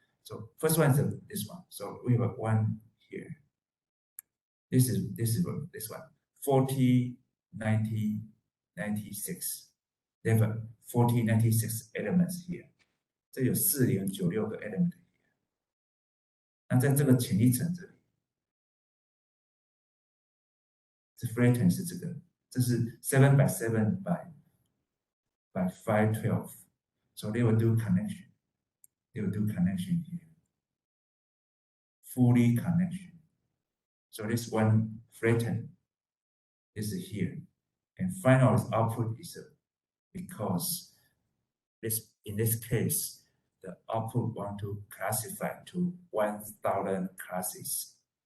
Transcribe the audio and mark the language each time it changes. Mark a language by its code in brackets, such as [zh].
[en] So first one is this one. So we have 1 here. This is this one. 40, 90, 96. They have 40, 96 elements here. [zh] 这有4096个 [en] element here. [zh] 那在这个前一层这里，这 flatten 是这个，这是7 by 7 by 512. [en] So they will do connection. They will do connection here. Fully connection. So this one flatten is here. And final output is because in this case, the output want to classify to 1,000 classes.